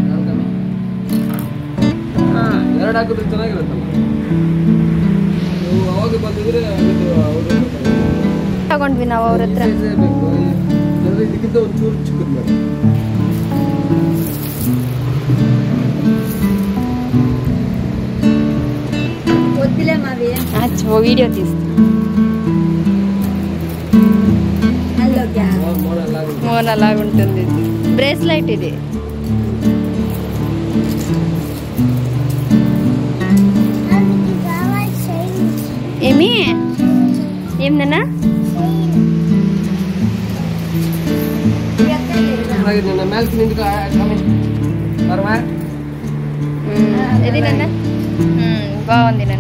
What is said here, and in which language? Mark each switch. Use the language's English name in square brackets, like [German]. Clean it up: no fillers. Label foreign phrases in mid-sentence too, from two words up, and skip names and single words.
[Kannada] ಎರಡು ಹಾಕಿದ್ರೆ ಚೆನ್ನಾಗಿರುತ್ತಲ್ಲ. ಅವಾಗ ಬಂದಿದ್ರೆ ತಗೊಂಡ್ವಿ ನಾವು ಅವ್ರ ಹತ್ರ. ಇದಕ್ಕಿಂತ ಒಂಚೂರು ಚಿಕ್ಕದು ಮಾಡಿ. [Telugu] వద్దులే మావి వీడియో తీస్తా. మోన్ అలాగుంటుంది. బ్రేస్లైట్ ఇది. ఏమి ఏందన్నా ఇది నాన్న బాగుంది నాన్న.